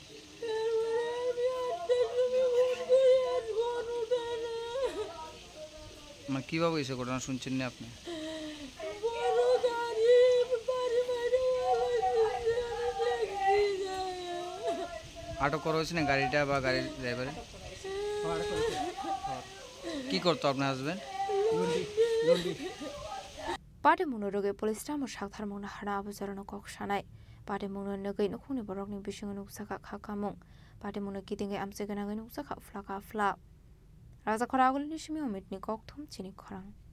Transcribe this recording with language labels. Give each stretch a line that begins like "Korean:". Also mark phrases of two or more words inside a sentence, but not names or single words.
Bangla: মানে কিভাবে হয়েছে ঘটনা শুনছেন না আপনি? আটক করা হয়েছে না গাড়িটা বা গাড়ির ড্রাইভারে? কি করতো আপনার হাজবেন্ড?
Kok Borok: पाटे मुनो रोगे पुलिस टामो सागथार मुनो हाना आबुजारनो कक्सानाय पाटे मुनो नगै नखुनि बरकनि बिसिङो नुक्साखा खाकामुं पाटे मुनो किदिङै आमसे गनाङै नुक्साखा फ्लाका फ्ला राजा खरागुलनि सिमिउ मिटनि कक्थुम चिनि खरां।